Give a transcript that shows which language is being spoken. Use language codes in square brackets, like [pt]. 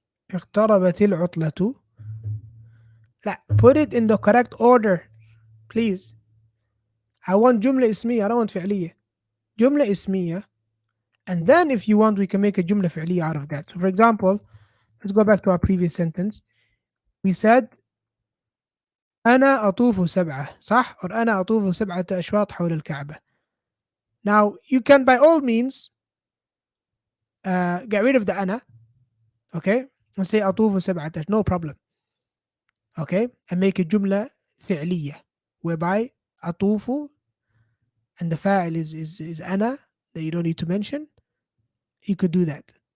[ar] اقتربت العطلة. [en] لا, put it in the correct order, please. I want جملة اسمية. I don't want فعلية. [ar] جملة اسمية. [en] And then if you want, we can make a جملة فعلية out of that. So for example, let's go back to our previous sentence. We said [ar] أنا أطوف سبعة, صح? Or أنا أطوف سبعة أشواط حول الكعبة. [en] Now, you can by all means get rid of the أنا, okay? And say [ar] أطوف سبعة, [en] no problem. Okay? And make a جملة فعلية whereby أطوف and the فاعل is أنا that you don't need to mention. You could do that.